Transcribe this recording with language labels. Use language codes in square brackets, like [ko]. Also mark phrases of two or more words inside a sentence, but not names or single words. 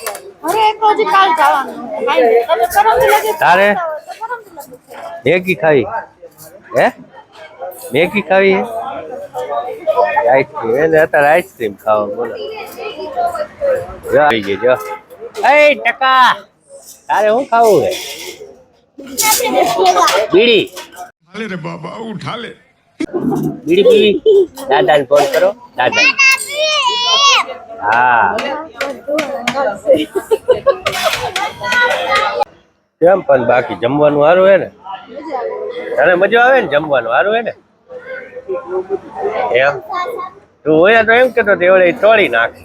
[gu] તારે મેગી ખાવી હે? મેગી ખાવી હે? આઈસ્ક્રીમ એને અત્યારે આઈસ્ક્રીમ ખાવા બોલો. આવી ગઈ જો. એ ટકા તારે શું ખાવું હે? બીડી [hi] अरे रे बाबा उठा ले [gu] બીડી પીવી? દાદાને ફોન કરો દાદા. હા કેમ પણ બાકી જમવાનું સારું હે ને? તને મજા આવે ને જમવાનું સારું હે ને? એમ તું હોય તો એમ કેતો એવડે તોડી નાખશે.